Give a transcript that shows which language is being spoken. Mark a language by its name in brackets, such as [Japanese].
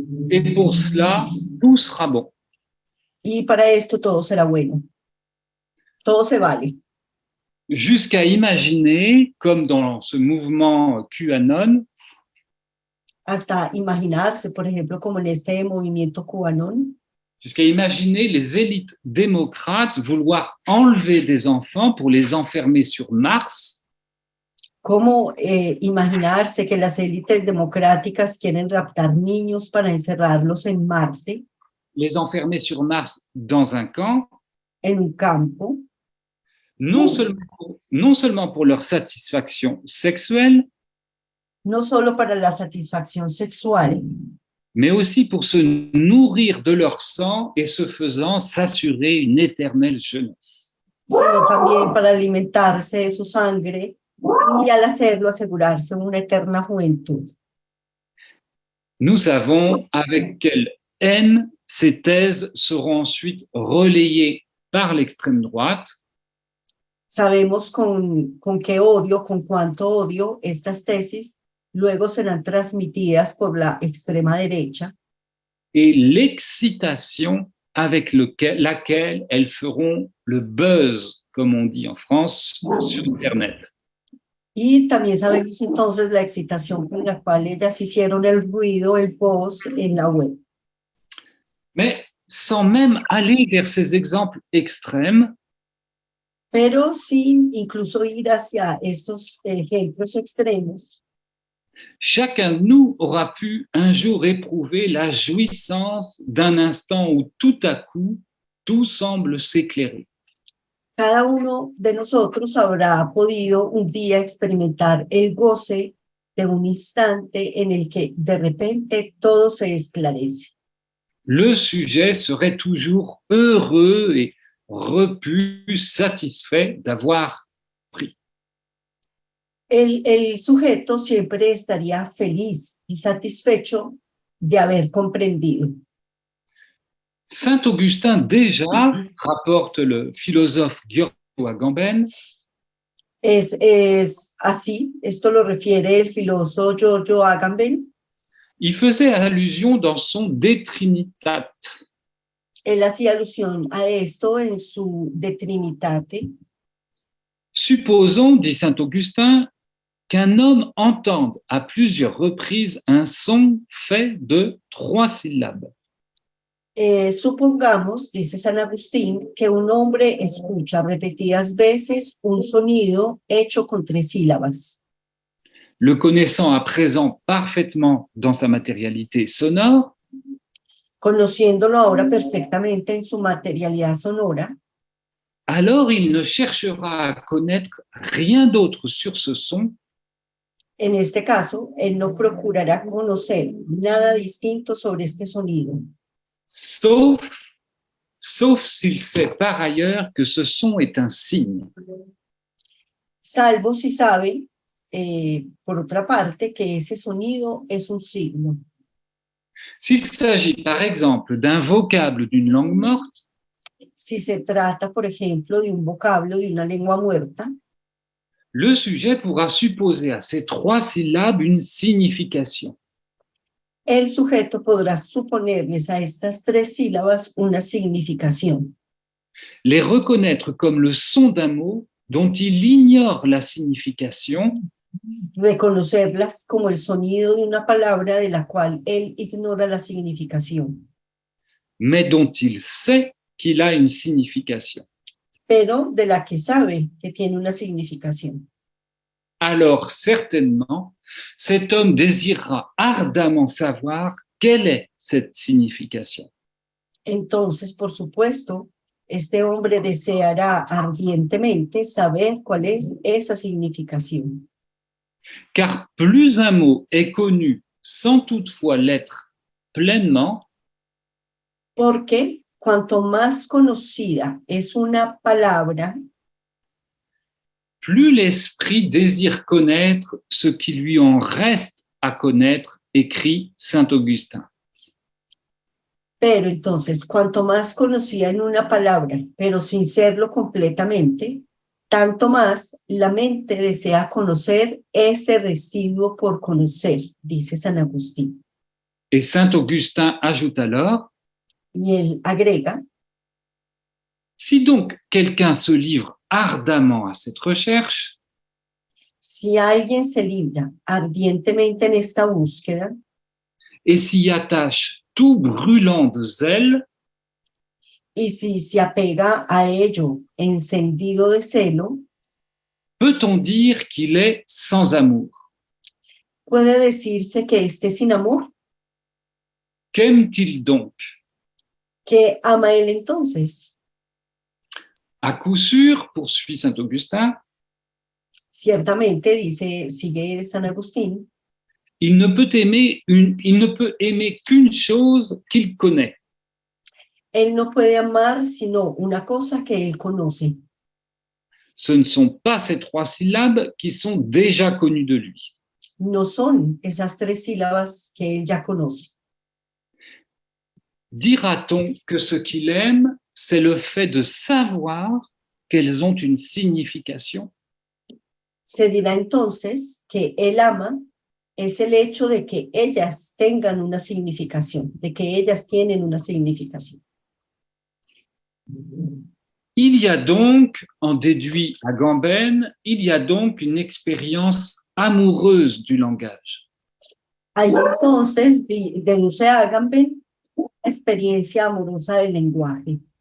[French] Et pour cela, tout sera bon. [Spanish] Y para esto todo será bueno. Todo se vale. [French] Jusqu'à imaginer, comme dans ce mouvement QAnon, [Spanish] Hasta imaginarse, por ejemplo, como en este movimiento QAnon, [French] jusqu'à imaginer les élites démocrates vouloir enlever des enfants pour les enfermer sur Mars, [Spanish] como imaginarse que las élites democráticas quieren raptar niños para encerrarlos en Marte, [French] les enfermer sur Mars dans un camp, [Spanish] en un campo, [French] non seulement pour leur satisfaction sexuelle, [Spanish] no solo para la satisfacción sexual, [French] mais aussi pour se nourrir de leur sang et ce faisant s'assurer une éternelle jeunesse. [Spanish] sino también para alimentarse de su sangre y al hacerlo asegurarse una eterna juventud. [French] Nous savons avec quelle haine ces thèses seront ensuite relayées par l'extrême droite, [Spanish] Sabemos con qué odio, con cuánto odio estas tesis luego serán transmitidas por la extrema derecha [French] et l'excitation avec laquelle elles feront le buzz, comme on dit en France, sur Internet. [Spanish] y también sabemos entonces la excitación con la cual ellas hicieron el ruido, el post en la web. [French] Mais sans même aller vers ces exemples extrêmes, [Spanish] Pero sin incluso ir hacia estos ejemplos extremos, [French] chacun de nous aura pu un jour éprouver la jouissance d'un instant où tout à coup, tout semble s'éclairer. [Spanish] cada uno de nosotros habrá podido un día experimentar el goce de un instante en el que de repente todo se esclarece. [French] Le sujet serait toujours heureux et repu, satisfait d'avoir pris. [Spanish] El sujeto siempre estaría feliz y satisfecho de haber comprendido. [French] Saint Augustin déjà, rapporte le philosophe Giorgio Agamben, [Spanish] Es así, esto lo refiere el filósofo Giorgio Agamben. [French] il faisait allusion dans son De Trinitate. [Spanish] Él hacía alusión a esto en su De Trinitate. [French] Supposons, dit saint Augustin, qu'un homme entende à plusieurs reprises un son fait de 3 syllabes. [Spanish] Supongamos, dice San Agustín, que un hombre escucha repetidas veces un sonido hecho con 3 sílabas. [French] Le connaissant à présent parfaitement dans sa matérialité sonore, [Spanish] Conociéndolo ahora perfectamente en su materialidad sonora, [French] alors il ne cherchera à connaître rien d'autre sur ce son [Spanish] en este caso, él no procurará conocer nada distinto sobre este sonido, [French] sauf s'il sait par ailleurs que ce son est un signe. [Spanish] salvo si sabe, por otra parte, que ese sonido es un signo. [French] S'il s'agit par exemple d'un vocable d'une langue morte, [Spanish] Si se trata, por ejemplo, de un vocablo de una lengua muerta, [French] le sujet pourra supposer à ces 3 syllabes une signification. [Spanish] el sujeto podrá suponerles a estas 3 sílabas una significación, [French] Les reconnaître comme le son d'un mot dont il ignore la signification, [Spanish] reconocerlas como el sonido de una palabra de la cual él ignora la significación, [French] mais dont il sait qu'il a une signification. [Spanish] pero de la que sabe que tiene una significación. [French] Alors certainement, cet homme désirera ardemment savoir quelle est cette signification. [Spanish] Entonces, por supuesto, este hombre deseará ardientemente saber cuál es esa significación. [French] Car plus un mot est connu sans toutefois l'être pleinement, [Spanish] Porque cuanto más conocida es una palabra, [French] plus l'esprit désire connaître ce qui lui en reste à connaître, écrit saint Augustin. [Spanish] pero entonces, cuanto más conocida en una palabra, pero sin serlo completamente, tanto más la mente desea conocer ese residuo por conocer, dice San Agustín. [French] Et saint Augustin ajoute alors, [Spanish] Y él agrega, [French] si donc quelqu'un se livre ardemment à cette recherche, [Spanish] si alguien se libra ardientemente en esta búsqueda [French] et s'y attache tout brûlant de zèle, [Spanish] y si se apega a ello encendido de celo, [French] peut-on dire qu'il est sans amour? [Spanish] puede decirse que esté sin amor. [French] Qu'aime-t-il donc? [Spanish] ¿Qué ama él entonces? [French] À coup sûr, poursuit saint Augustin, [Spanish] Ciertamente, sigue San Agustín, [French] il ne peut aimer qu'une chose qu'il connaît. [Spanish] él no puede amar sino una cosa que él conoce. [French] Ce ne sont pas ces 3 syllabes qui sont déjà connues de lui. [Spanish] No son esas 3 sílabas que él ya conoce. [French] Dira-t-on que ce qu'il aime, c'est le fait de savoir qu'elles ont une signification? [Spanish] Se dirá entonces que él ama es el hecho de que ellas tengan una significación, de que ellas tienen una significación. [French] Il y a donc, en déduit Agamben, il y a donc une expérience amoureuse du langage. [Spanish] Ahí entonces deduce Agamben experiencia amorosa del lenguaje,